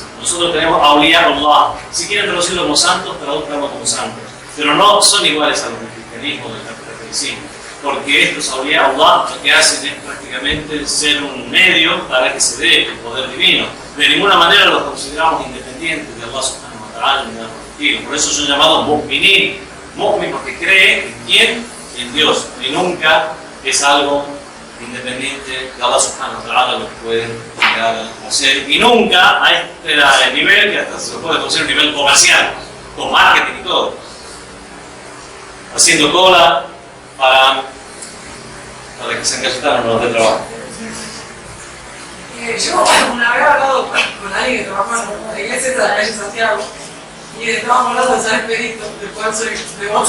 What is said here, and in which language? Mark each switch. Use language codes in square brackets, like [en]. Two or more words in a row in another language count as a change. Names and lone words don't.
[es] Nosotros tenemos [ar] أولياء الله. [es] Si quieren traducirlo como santos, traduzcamos como santos. Pero no son iguales a los del cristianismo, del catolicismo. Porque estos [ar] أولياء الله [es] lo que hacen es prácticamente ser un medio para que se dé el poder divino. De ninguna manera los consideramos independientes de [ar] الله سبحانه وتعالى [es] ni nada por el estilo. Por eso son llamados mu'minin. Mu'min porque cree en quién, en Dios. Y nunca es algo independiente de [ar] الله سبحانه وتعالى [es] lo que puede llegar a hacer. Y nunca a este nivel, que hasta se lo puede considerar un nivel comercial, con marketing y todo. Haciendo cola para que se encasetaran los de trabajo. Yo una vez he hablado con alguien que trabaja en la iglesia de la calle Santiago y estábamos hablando de San Expedito, del cual soy devoto.